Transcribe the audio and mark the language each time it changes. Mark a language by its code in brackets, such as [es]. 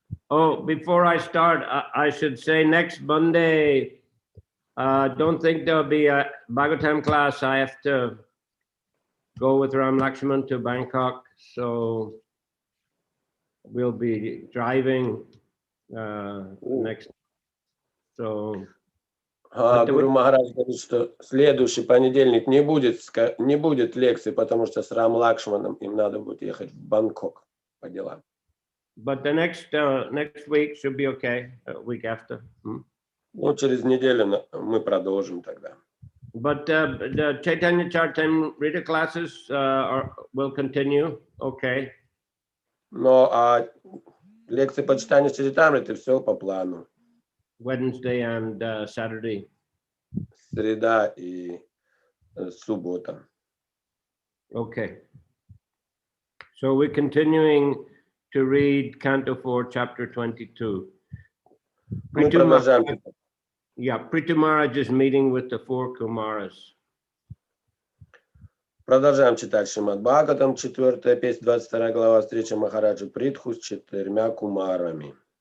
[en] Oh, before I start, I should say next Monday, don't think there'll be a Bhagavatam class. I have to go with Ram Lakshman to Bangkok. So we'll be driving next. So, [ru] Гуру Махарадж говорит, что следующий понедельник не будет лекции, потому что с Рам Лакшманом им надо будет ехать в Бангкок по делам. [en] but the next week should be okay. Week after. [ru] Ну, через неделю мы продолжим тогда. [en] But the Chaitanya Charitamrita classes will continue. Okay. [ru] Но лекции по читанию Чаритамриты все по плану. [en] Wednesday and Saturday. [ru] Среда и суббота. [en] Okay. So we're continuing to read Canto 4, Chapter 22. [ru] Мы продолжаем. [en] Yeah, Prithu Maharaj is meeting with the 4 Kumaras. [ru] Продолжаем читать Шримад Бхагаватам, 4 песня, 22 глава, встреча Махараджа Притху с 4 кумарами.